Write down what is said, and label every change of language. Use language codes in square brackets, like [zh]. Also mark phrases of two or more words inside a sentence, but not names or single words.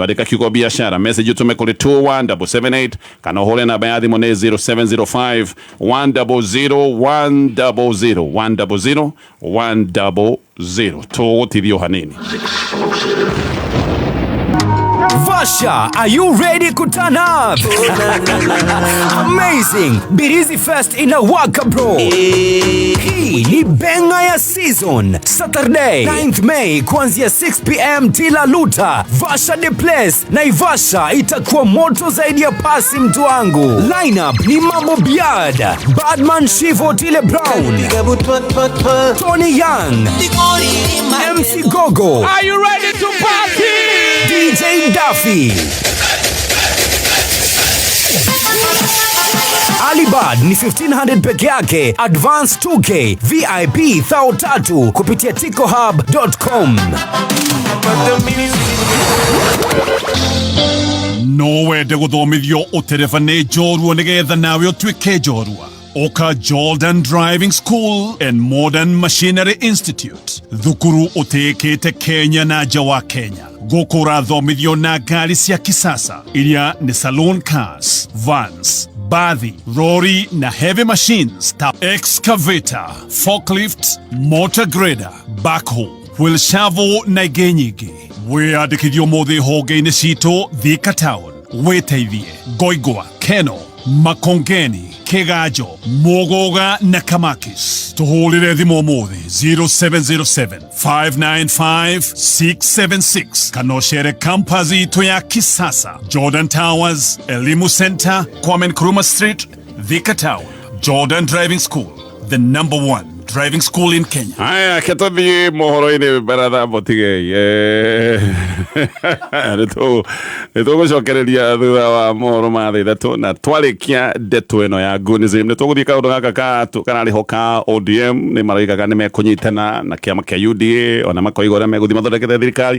[ki] Andĩka kiugo biacara, message ũtũme kũrĩ 21778 kana ũhũre namba ya thimũ nĩ 0705 100 100 100. Tũgũtithio hanini. [en] Vasha, are you ready to turn up? Amazing! [sw] Birizi Fest inawaka bro. Hii ni benga ya season. [en] Saturday 9th May [sw] kuanzia 6 PM tila luta. [en] Vasha the place. [sw] Naivasha itakuwa moto zaidi ya pasi mtu wangu. Lineup ni Mambo Biad, Badman Shivo Tile Brown, Tony Young, MC Gogo. [en] Are you ready to party? DJ Duffy. [sw] Alibad ni 1500 peke yake, advance 2K, VIP 3,000 kupitia ticohub.com. [ki] No wende gũthomithio ũterefane njorua nĩgetha nawe ũtuĩke njorua. Oka Jordan Driving School and Modern Machinery Institute. Thukuru ũtĩkĩte Kenya na nja wa Kenya. Gũkũ ũrathomithio na ngari cia kisasa iria nĩ [en] saloon cars, vans, [ki] bathi, lori na [en] heavy machines [ki] ta [en] excavator, forklift, motor grader, backhoe, wheel shovel [ki] na ingĩ nyingĩ. Wĩyandĩkithie ũmũthĩ honge-inĩ citũ Thika Town. Wĩteithie Ngoigwa, Keno, Makongeni, Kĩganjo, Mũgũga na Kamakis. Tũhũrĩre thimũ ũmũthĩ 0707 595 676 kana ũcere campus itũ ya kisasa Jordan Towers, Elimu Center, Kwame Nkrumah Street, Thika Town. [en] Jordan Driving School, the #1 driving school in Kenya. [ki] Haya, ketothi mohoro-inĩ baratha Botigei. Nĩtũgũcokereria thutha wa mohoro ma thaa ithatũ na twarĩkia ndeto ĩno ya Goonism. Nĩtũgũthiĩ kaũndũ gaka kanarĩho ka ODM nĩ maroigaga nĩ mekũnyitana na kĩama kĩa UDA ona makoiga ũrĩa megũthiĩ mathondekete thirikari.